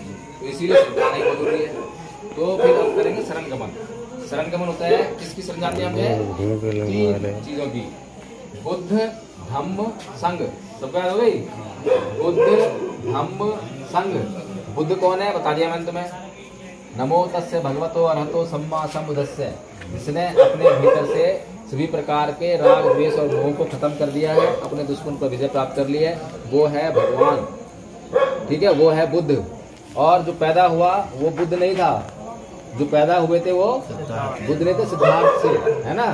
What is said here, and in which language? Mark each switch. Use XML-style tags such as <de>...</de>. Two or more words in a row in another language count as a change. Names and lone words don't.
<hi>तो इसीलिए श्रद्धा नहीं बहुत जरूरी है। तो फिर अब करेंगे शरण गमन। शरण गमन होता है किसकी शरण जाते हैं हम? 3 चीजों की, बुद्ध, धम्म, संघ। सबका याद हो गई? बुद्ध, धम्म, संघ। बुद्ध कौन है बता दिया मैंने तुम्हें।</hi> <pi>नमो तस्य भगवतो अरहतो सम्मा सम्बुद्धस्य,</pi> <hi>जिसने अपने भीतर से सभी प्रकार के राग द्वेष और मोह को खत्म कर दिया है, अपने दुश्मन पर विजय प्राप्त कर ली है, वो है भगवान, ठीक है? वो है बुद्ध। और जो पैदा हुआ वो बुद्ध नहीं था, जो पैदा हुए थे वो बुद्ध नहीं थे, सिद्धार्थ से, है ना?</hi>